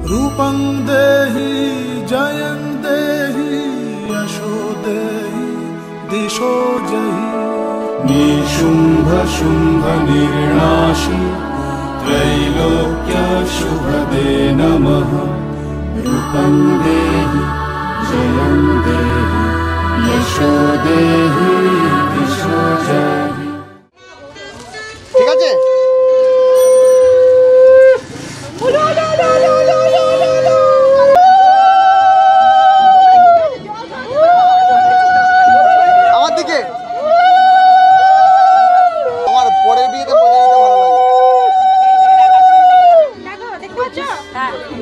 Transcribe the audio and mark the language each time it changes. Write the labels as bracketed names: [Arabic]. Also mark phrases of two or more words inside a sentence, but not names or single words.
[Sanskrit] रूपं देहि जयं देहि यशो देहि दिशो जहि निशुम्भ शुम्भ निर्नाशि त्रैलोक्य शुभदे नमः रूपं देहि जयं देहि यशो देहि दिशो जहि। [Bangla] ঠিক আছে আমার দিকে আমার পরের বিয়েতে মজা নিতে ভালো লাগে।